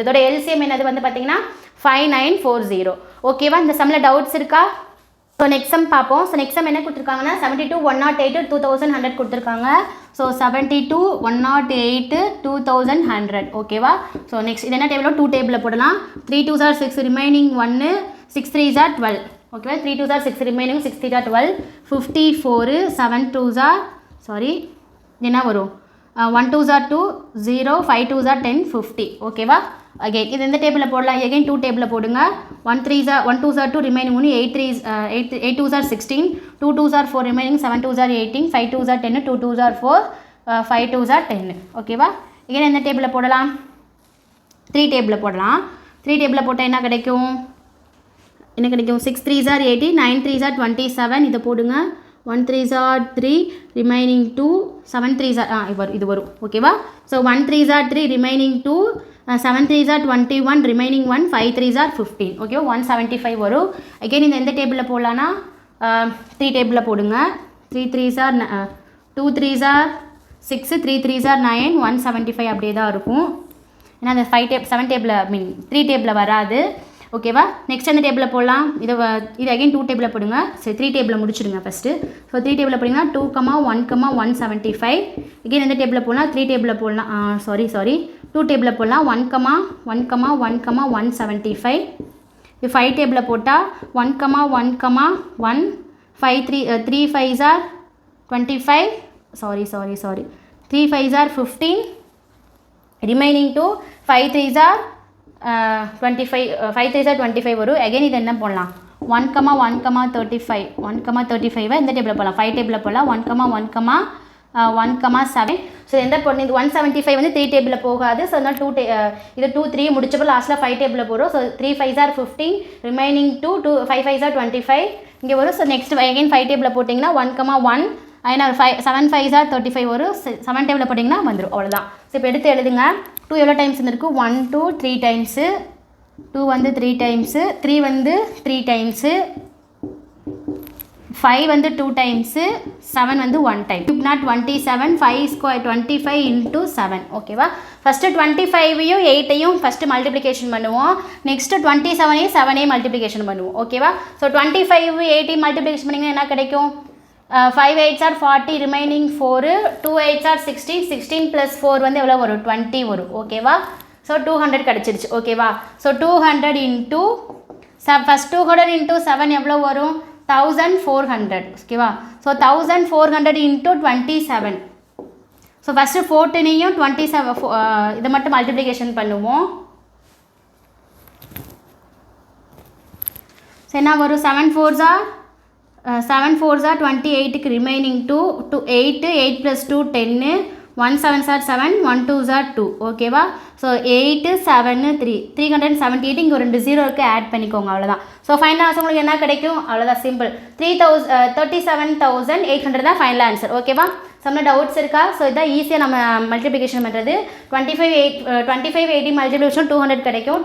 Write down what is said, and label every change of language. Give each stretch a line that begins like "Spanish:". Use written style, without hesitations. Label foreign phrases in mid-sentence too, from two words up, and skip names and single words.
Tamil: இதோட எல்சிஎம் என்னது வந்து பார்த்தீங்கன்னா 5940. ஓகேவா? இந்த சம்மில் டவுட்ஸ் இருக்கா?
English: so next sum
Tamil: பார்ப்போம்.
English: so next sum
Tamil: என்ன கொடுத்துருக்காங்கன்னா 72 108 2100 கொடுத்துருக்காங்க. ஸோ 72 108 2100. ஓகேவா?
English: so next
Tamil: இது என்ன டேபிளோ? 2 டேபிளில் போடலாம்.
English: 3 2s are 6, remaining 1, 6 3s are 12.
Tamil: ஓகேவா?
English: 3 2s are 6, ரிமைனிங் 6 3s are 12. 54, 7 2s are
Tamil: என்ன வரும்?
English: 1 2s are 2, 0, 5 2s are 10, 50.
Tamil: ஓகேவா?
English: அகைன்
Tamil: இது எந்த டேபிளில் போடலாம்? அகைன் 2 டேபிளில் போடுங்க.
English: 1 2s are 2, ரிமைனிங் 1, 8 2s are 16, 2 2s are 4, ரிமைனிங் 7 2s are 18, 5 2s are 10, 2 2s are 4, 5 2s are 10.
Tamil: ஓகேவா? அகைன் எந்த டேபிளில் போடலாம்? 3 டேபிளில் போடலாம். 3 டேபிளில் போட்டால் என்ன கிடைக்கும்?
English: 6 3s are 80, 9 3s are 27.
Tamil: இதை போடுங்க.
English: 1 3s are 3, ரிமைனிங் 2, 7 3s are
Tamil: இது வரும். ஓகேவா?
English: ஸோ 1 3s are 3, ரிமைனிங் 2, 7 3s are 21, ரிமைனிங் 1, 5 3s are 15.
Tamil: ஓகேவா? 175 வரும். அகைன் இந்த எந்த டேபிளில் போடலான்னா 3 டேபிளில் போடுங்க.
English: 3 3s are 2 3s are 6, 3 3s are 9, 175
Tamil: அப்படியே தான் இருக்கும். ஏன்னா அந்த 7 டேபிளில் 3 டேபிளில் வராது. ஓகேவா? நெக்ஸ்ட் அந்த டேபிளில் போடலாம். இது அகைன் 2 டேபிளில் போடுங்க. சரி 3 டேபிளில் முடிச்சுடுங்க ஃபஸ்ட்டு. ஸோ 3 டேபிளில் போட்டிங்கன்னா 2, 1, 175. அகைன் எந்த டேபிளில் போடலாம்? 3 டேபிளில் போடலாம். 2 டேபிளில் போடலாம். 1, 1, 1, 175. இது 5 டேபிளில் போட்டால் 1, 1, 1,
English: 5 3 5s are 25. 3 5s are 15, ரிமைனிங் 2, 5 3s are 25, 5 3s are 25 வரும். அகைன்
Tamil: இது என்ன போடலாம்? 1, 1, 35. 1, 35 இந்த டேபிளில் போடலாம். 5 டேபிளில் போடலாம். 1, 1, 7. ஸோ எந்த பொண்ணு இது 175 வந்து 3 டேபிளில் போகாது. ஸோ அதனால் இது 2 3 முடிச்சப்போ லாஸ்ட்டில் 5 டேபிளில் போகிறோம்.
English: ஸோ 3 5s are 15, ரிமைனிங் 2, 5 5s are 25
Tamil: இங்கே வரும்.
English: so next again
Tamil: 5 டேபிளில் போட்டிங்கன்னா
English: 1, 1, 7 5s are 35
Tamil: வரும். 7 டேபிளில் போட்டிங்கன்னா வந்துடும். அவ்வளோதான். ஸோ இப்போ எடுத்து எழுதுங்க. 2 எவ்வளோ டைம்ஸ் வந்துருக்கு? 1 2 3 டைம்ஸு, 2 வந்து 3 டைம்ஸு, 3 வந்து 3 டைம்ஸு, 5 வந்து 2 டைம்ஸு, 7 வந்து 1 டைம்.
English: 27, 5 ஸ்கொயர் 25 into 7. ஓகேவா?
Tamil: ஃபஸ்ட்டு 25ஐயும் 8ஐயும் ஃபஸ்ட்டு மல்டிப்ளிகேஷன் பண்ணுவோம். நெக்ஸ்ட்டு 27ஐயும் 7ஐயும் மல்டிப்ளிகேஷன் பண்ணுவோம். ஓகேவா? ஸோ 25 8ஐயும் மல்டிப்ளிகேஷன் பண்ணிங்கன்னா என்ன கிடைக்கும்?
English: 5 8s are 40, ரிமைனிங் 4, 2 8s are 16, 16 + 4
Tamil: வந்து எவ்வளோ வரும்? 20 வரும். ஓகேவா? ஸோ 200 கிடச்சிருச்சு. ஓகேவா? ஸோ 200
English: into first
Tamil: 200 into 7 எவ்வளோ வரும்? 1400. ஓகேவா? ஸோ 1400 into 27. ஸோ ஃபஸ்ட்டு 14ஐயும் 27 இதை மட்டும் மல்டிப்ளிகேஷன் பண்ணுவோம். ஸோ என்ன வரும்? 7 4s are 28க்கு ரிமைனிங் 2, 8 + 2 10, 1 7s are 7, 1 2s are 2. ஓகேவா? ஸோ 8 7 3 378. இங்கே ஒரு 2 0 இருக்குது, ஆட் பண்ணிக்கோங்க. அவ்வளோதான். ஸோ
English: final answer
Tamil: உங்களுக்கு என்ன கிடைக்கும்? அவ்வளோதான், சிம்பிள். 37,800 தான்
English: final answer.
Tamil: ஓகேவா? ஸோ சம்மில் டவுட்ஸ் இருக்கா? ஸோ இதான் ஈஸியாக நம்ம மல்டிப்ளிகேஷன் பண்ணுறது. 2580 மல்டிப்ளிகேஷன் 200 கிடைக்கும்.